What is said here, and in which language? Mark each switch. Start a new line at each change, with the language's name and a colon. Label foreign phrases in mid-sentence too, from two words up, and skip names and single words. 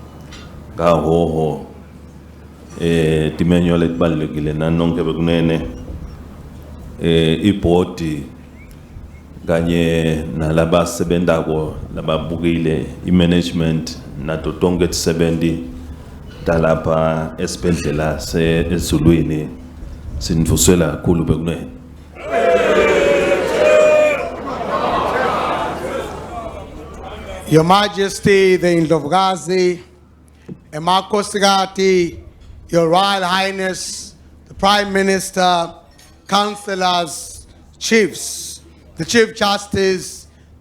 Swati: ngahoho timenyo letibalulekile nanonke bekunene ibhodi kanye nalabasebentako lababukile imanagement nato tonke tisebenzi talapha esibhedlela se-Ezulwini sinivusela kakhulu bekunene.
English: Your Majesty, the Indlovukazi, Emakosikati, Your Royal Highness, the Prime Minister, Councillors, Chiefs, the Chief Justice, the